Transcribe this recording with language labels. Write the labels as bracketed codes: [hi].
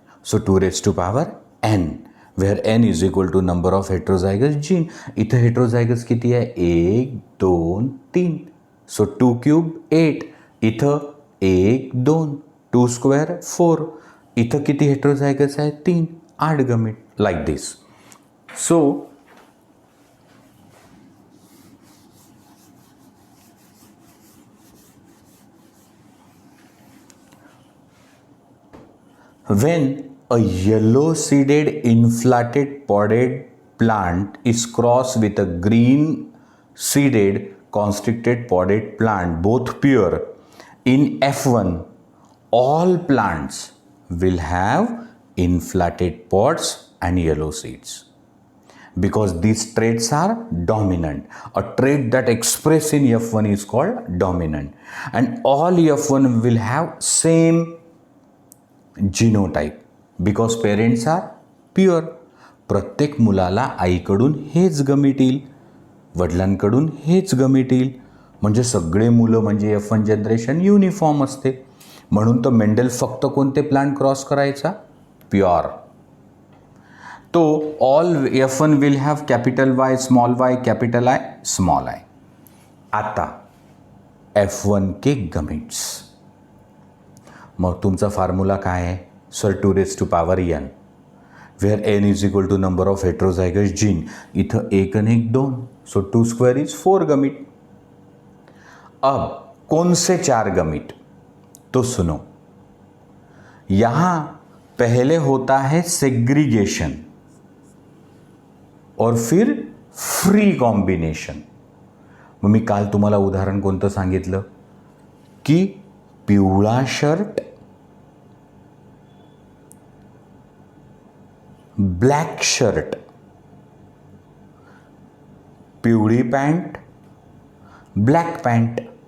[en] So 2⁻n where n is equal to number of heterozygous gene. [mr] इथं heterozygous किती आहे, 1 2 3. [en] So 2 cube 8. इथं 1 2 2 square 4. [mr] इथं किती हेट्रोझायगस आहे, 3. [en] 8 gamete. Like this. So when a yellow-seeded inflated podded plant is crossed with a green-seeded constricted podded plant, both pure, in F1, all plants will have inflated pods and yellow seeds. Because these traits are dominant. A trait that expressed in F1 is called dominant. And all F1 will have same genotype because parents are pure. [mr] प्रत्येक मुलाला आईकडून हेच गमिट येईल, वडिलांकडून हेच गमिट येईल. म्हणजे सगळे मुलं म्हणजे F1 जनरेशन युनिफॉर्म असते. म्हणून तर मेंडेल फक्त कोणते प्लांट क्रॉस करायचा, प्युअर. [en] तो all F1 will have capital Y, small y, capital I, small I. [mr] आता F1 के गमिट्स. मग तुमचा फॉर्म्युला काय आहे, sir [en] 2⁻n where n is equal to number of heterozygous gene. [mr] इथं 1 आणि 1 2. [en] So 2 square is 4 gamete. [hi] अब कौन से 4 गमिट, तो सुनो. यहां पहले होता है सेग्रीगेशन और फिर फ्री कॉम्बिनेशन. [mr] मग मी काल तुम्हाला उदाहरण कोणतं सांगितलं की पिवळा शर्ट, ब्लॅक शर्ट, पिवळी पॅन्ट, ब्लॅक पॅन्ट.